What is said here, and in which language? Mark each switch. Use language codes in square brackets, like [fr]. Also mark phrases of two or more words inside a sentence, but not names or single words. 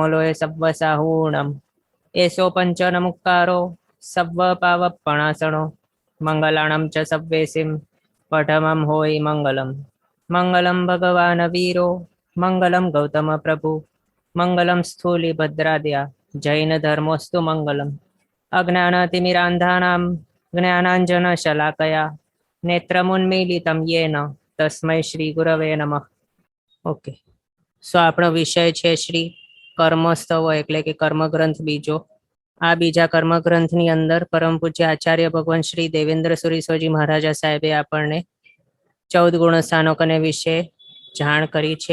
[pra] लोय सव्वसाहूणम् एषो पञ्चनमुक्कारो सव्वपावपणासनो मङ्गलाणं च सव्वेसिं पठमं होयि मङ्गलम् [sa] मङ्गलं भगवान् वीरो मङ्गलं गौतमप्रभु मङ्गलं स्थूलिभद्राद्या जैनधर्मोऽस्तु मङ्गलम् अज्ञानतिमिरान्धानां ज्ञानाञ्जनशलाकया नेत्रमुन्मीलितं येन तस्मै श्री गुरवे नमः। [gu] ઓકે, સો આપણો વિષય છે શ્રી કર્મસ્તવ એટલે કે કર્મગ્રંથ બીજો. આ બીજા કર્મગ્રંથની અંદર પરમ પૂજ્ય આચાર્ય ભગવાન શ્રી દેવેન્દ્ર સુરીશ્વરજી મહારાજા સાહેબે આપણને 14 ગુણસ્થાનકોને વિશે જાણ કરી છે.